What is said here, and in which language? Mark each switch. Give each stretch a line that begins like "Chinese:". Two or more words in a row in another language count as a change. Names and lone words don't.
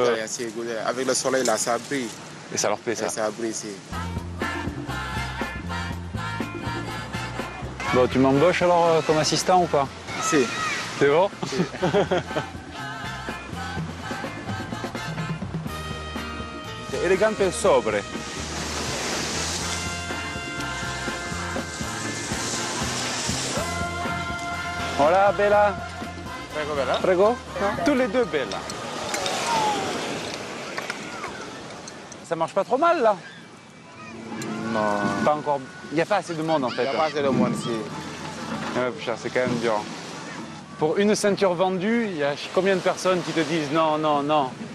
French: Avec le soleil là, ça brille. Et ça leur plaît ça? Ça brille, si. Bon, tu m'embauches alors comme assistant ou pas? Si. C'est bon? Si. C'est
Italian: elegante e sobre.
French: Voilà, Bella. Prego, Bella. Prego. No? Tous les deux, Bella. Ça marche pas trop mal, là? Non. Pas encore. Il n'y a pas assez de monde, en fait. Il n'y a pas assez de monde ici. Ouais, c'est quand même dur. Pour une ceinture vendue, il y a combien de personnes qui te disent non, non, non?